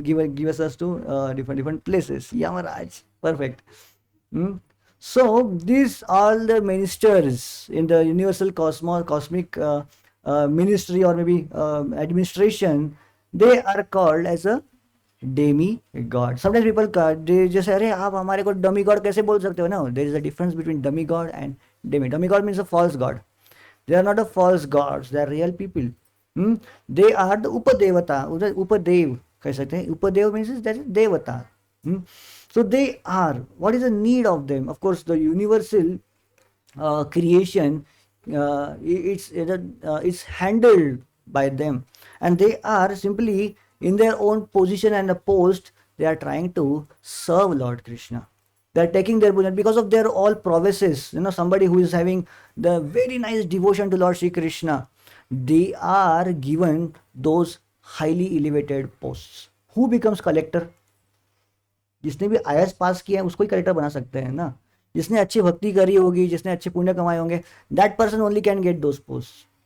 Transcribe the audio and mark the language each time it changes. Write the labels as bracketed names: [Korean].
[English] Give us to different places. Yeah, Maharaj. Perfect. Hmm? So these all the ministers in the universal cosmic ministry or maybe administration, they are called as a demi god. Sometimes people they just say, [Hindi] अरे आप हमारे को dummy god कैसे बोल सकते हो? [English] No, there is a difference between dummy god and demi. Dummy god means a false god. They are not a false gods. They are real people. Hmm? They are the upadevata. [Hindi] Upadev कह सकते हैं. [English] Upadev means that is devata. Hmm? So they are. What is the need of them? Of course, the universal creation. It's handled by them, and they are simply in their own position and a post. They are trying to serve Lord Krishna. They are taking their position because of their all prowesses. Somebody who is having the very nice devotion to Lord Shri Krishna, they are given those highly elevated posts. Who becomes collector? [Hindi] जिसने भी IAS पास किया है उसको ही collector बना सकते हैं ना. जिसने अच्छी भक्ति करी होगी, जिसने अच्छे पुण्य कमाए होंगे, [English] that person only can get those posts.